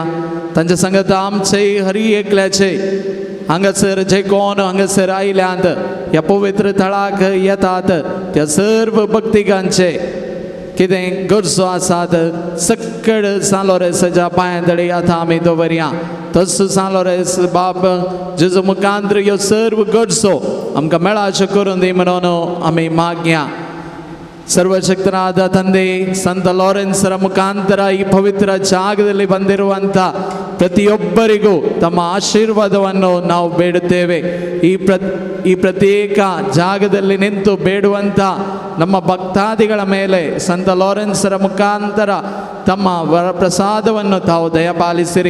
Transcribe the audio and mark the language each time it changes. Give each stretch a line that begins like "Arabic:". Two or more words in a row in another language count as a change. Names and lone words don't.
Konkani: तांचे सांगता आमचे हरी एकल्याचे हांगासर जे कोण हांगासर आयल्यांत ह्या पवित्र थळाक येतात त्या सर्व भक्तिकांचे कितें गरजो आसात सक्कड सांलोरेसाच्या पांयदळी आतां आमी दवरया. तस सांलोरेस बाब जेजू मुखांतर ह्यो सर्व गरजो आमकां मेळाच्यो करून दी म्हणून आमी मागया.
Kannada: ಸರ್ವಶಕ್ತನಾದ ತಂದೆ ಸಂತ ಲಾರೆನ್ಸರ ಮುಖಾಂತರ ಈ ಪವಿತ್ರ ಜಾಗದಲ್ಲಿ ಬಂದಿರುವಂಥ ಪ್ರತಿಯೊಬ್ಬರಿಗೂ ತಮ್ಮ ಆಶೀರ್ವಾದವನ್ನು ನಾವು ಬೇಡುತ್ತೇವೆ. ಈ ಪ್ರತ್ಯೇಕ ಜಾಗದಲ್ಲಿ ನಿಂತು ಬೇಡುವಂಥ ನಮ್ಮ ಭಕ್ತಾದಿಗಳ ಮೇಲೆ ಸಂತ ಲಾರೆನ್ಸರ ಮುಖಾಂತರ ತಮ್ಮ ವರಪ್ರಸಾದವನ್ನು ತಾವು ದಯಪಾಲಿಸಿರಿ.